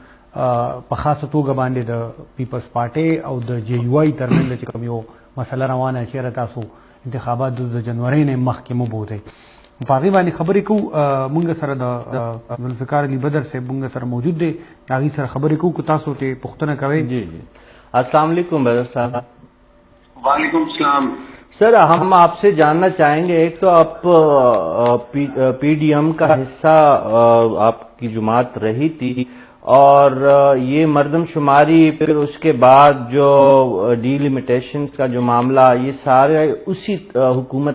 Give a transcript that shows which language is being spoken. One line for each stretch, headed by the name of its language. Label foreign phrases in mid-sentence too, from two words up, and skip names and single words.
Pashto: په خاصه توګه باندې د پیپلز پارټۍ او د جے یو آی ترمنځ چې کوم یو مسله روانه چېرې تاسو انتخابات د جنورۍ نه مخکې مو بوځئ په هغې باندې خبرې کوو مونږ سره د ذوالفقار علي بدر صاحب مونږ سره موجود دی د هغې سره خبرې کوو که تاسو ته پوښتنه کوئ
Urdu: جی جی
Arabic: السلام علیکم
Urdu: بدر صاحب
Arabic: وعلیکم السلام
Urdu: سر ہم آپ سے جاننا چاہیں گے ایک تو آپ پی ڈی ایم کا حصہ آپ کی جماعت رہی تھی اور یہ مردم شماری پھر اس کے بعد جو ڈی لمیٹیشن کا جو معاملہ یہ سارے اسی حکومت